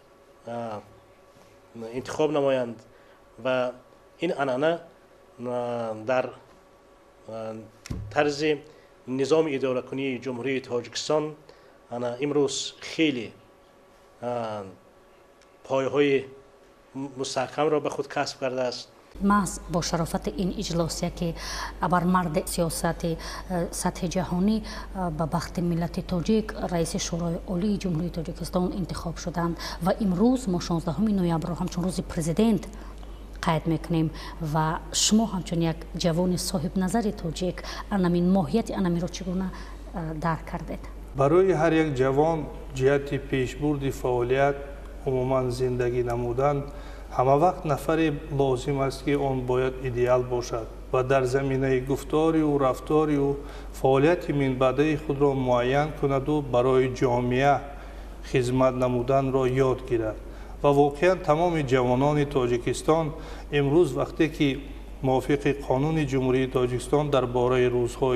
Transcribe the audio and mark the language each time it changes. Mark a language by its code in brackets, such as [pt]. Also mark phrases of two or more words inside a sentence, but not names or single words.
[tg] интихоб намоянд ва ин анъана дар тарзи низоми идоракунии ҷумҳурии тоҷикистон имрӯз хеле пойҳои мустаҳкамро ба худ касб кардааст. [fa] محض با شرافت این اجلاسیه که ابرمرد سیاست سطح جهانی به بخت ملت تاجیک رئیس شورای عالی جمهوری تاجیکستان انتخاب شدند و امروز ما 16 نوامبر را همچون روز پرزیدنت قید میکنیم و شما همچون یک جوان صاحب نظر تاجیک انمین ماهیت انمی را چگونه درک کردید؟ برای هر یک جوان جهت پیشبرد فعالیت عموما زندگی نمودن [tg] ҳама вақт нафаре лозим аст ки он бояд идеал бошад ва дар заминаи гуфторию рафторию фаъолияти минбаъдаи худро муайян кунаду барои ҷомеа хизмат намуданро ёд гирад. ва воқеан тамоми ҷавонони тоҷикистон имрӯз вақте ки мувофиқи қонуни ҷумҳурии тоҷикистон дар бораи рӯзҳои